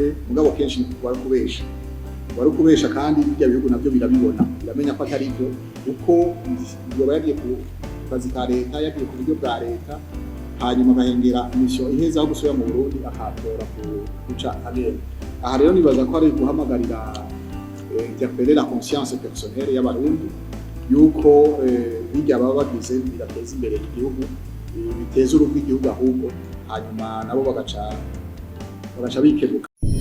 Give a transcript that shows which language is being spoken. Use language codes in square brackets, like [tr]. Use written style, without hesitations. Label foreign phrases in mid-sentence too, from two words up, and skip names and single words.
[rn] mugabo kenshi wari kubesha kandi ibyo bihugu nabyo birabibona biramenya ko atari byo uko yoba yagiye ku kazi ka leta yagiye ku buryo bwa leta hanyuma agahengera mission iheza aho gusubira mu Burundi akatora guca agenda aha rero nibaza ko ari guhamagarira [fr] interpeller la conscience personnelle [rn] y'abarundi yuko bijya baba bagize birateza imbere igihugu biteza urugo igihugu ahubwo hanyuma nabo bagaca bikebuka